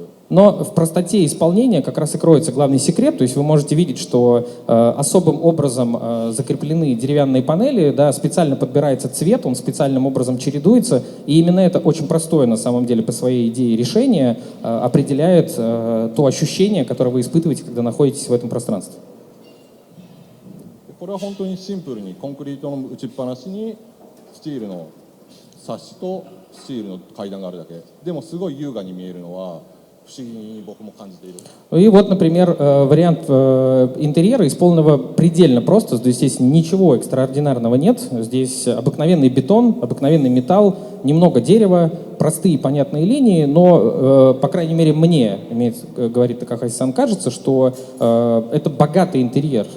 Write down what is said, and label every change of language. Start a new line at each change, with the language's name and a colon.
Russian: Но в простоте исполнения как раз и кроется главный секрет. То есть вы можете видеть, что особым образом закреплены деревянные панели, да, специально подбирается цвет, он специальным образом чередуется. И именно это очень простое на самом деле по своей идее решение определяет то ощущение, которое вы испытываете, когда находитесь в этом пространстве.
Japanese: これは本当にシンプルにコンクリートの打ちっぱなしにスチールのサッシとスチールの階段があるだけ。でもすごい優雅に見えるのは不思議に僕も感じている。
Russian: И вот, например, вариант интерьера исполненного предельно просто. Здесь ничего экстраординарного нет. Здесь обыкновенный бетон, обыкновенный металл, немного дерева, простые понятные линии, но, по крайней мере, мне, говорит Такахаси-сан, кажется, что это богатый интерьер.